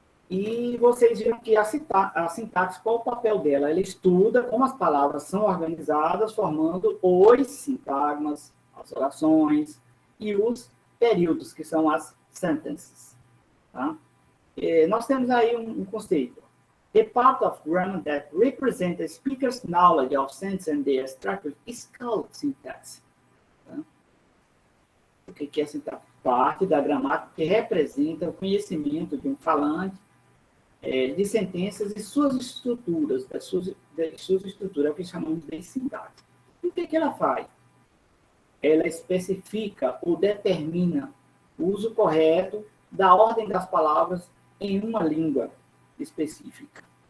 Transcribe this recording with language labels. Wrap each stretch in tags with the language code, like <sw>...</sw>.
<pt>E vocês viram que a sintaxe, qual o papel dela? Ela estuda como as palavras são organizadas, formando os sintagmas, as orações e os períodos, que são as sentences. Tá? Nós temos aí um conceito.</pt> <en>The part of grammar that represents the speaker's knowledge of sentences and their structure is called syntax.</en> <pt>Tá? O que é sintaxe? Parte da gramática que representa o conhecimento de um falante de sentenças e suas estruturas, das suas estruturas, é o que chamamos de sintaxe. E o que ela faz? Ela especifica ou determina o uso correto da ordem das palavras em uma língua específica.</pt>